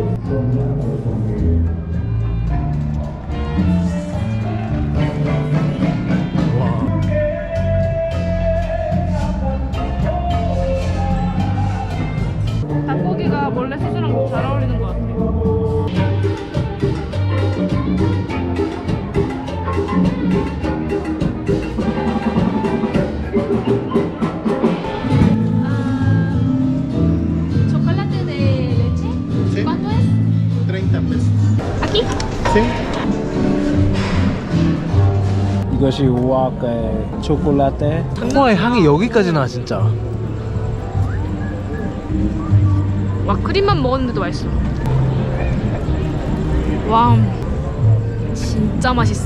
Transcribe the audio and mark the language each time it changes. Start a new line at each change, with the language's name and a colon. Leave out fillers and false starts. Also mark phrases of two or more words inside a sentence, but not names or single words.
Korean: 닭고기가 원래 소스랑 잘 어울리는 것 같아.
Spanish: ¿Chocolate de leche? Sí. ¿Cuánto es? 30 pesos. ¿Aquí? Sí.
Korean: 이것이 우아카의 초콜라떼. 사과의 향이 여기까지 나 진짜. 와 크림만 먹었는데도 맛있어. 와 진짜 맛있어.